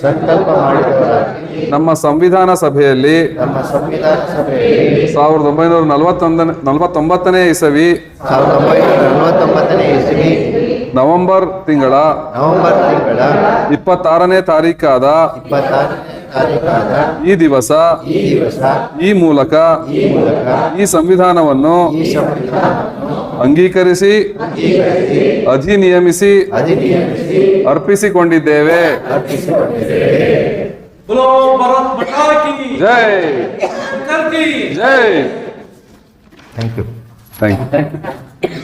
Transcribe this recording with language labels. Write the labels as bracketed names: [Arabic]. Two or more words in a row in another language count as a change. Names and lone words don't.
[Kannada] ನಮ್ಮ ಸಂವಿಧಾನ ಸಭೆಯಲ್ಲಿ 1949ನೇ ಇಸವಿ ನವೆಂಬರ್ ತಿಂಗಳ 26ನೇ ತಾರೀಕಾದ ಈ ದಿವಸ ಈ ಮೂಲಕ ಈ ಸಂವಿಧಾನವನ್ನು ಅಂಗೀಕರಿಸಿ ಅಧಿನಿಯಮಿಸಿ ಅರ್ಪಿಸಿಕೊಂಡಿದ್ದೇವೆ. [Hindi] बोलो भारत माता की ಜೈ अंबेडकर की ಜೈ. [English] thank you. thank you.